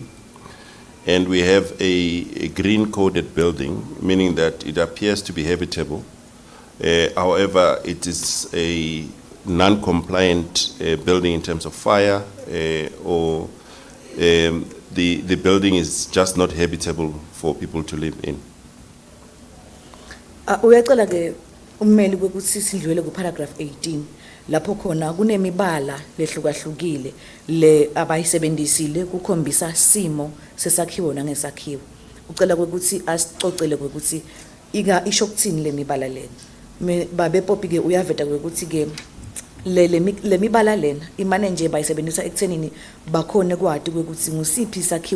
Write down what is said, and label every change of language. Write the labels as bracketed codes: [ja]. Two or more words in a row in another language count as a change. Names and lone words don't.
[en] And we have a green coded building, meaning that it appears to be habitable. However, it is a non-compliant building in terms of fire, or the building is just not habitable for people to live in. [ss] Uyacela ke ummeli kwekuthi sidlule ku paragraph 18 lapho khona kunemibala lehlukahlukile le abayisebenzisile kukhombisa simo sesakhiwo nangesakhiwo ucela kwekuthi asicocele kwekuthi isho kuthini le mibala lena babe Poppy ke uyaveta kwekuthi ke le mibala lena imane nje bayisebenzisa ekuthenini bakhone kwadi kwekuthi ngusiphi isakhiwo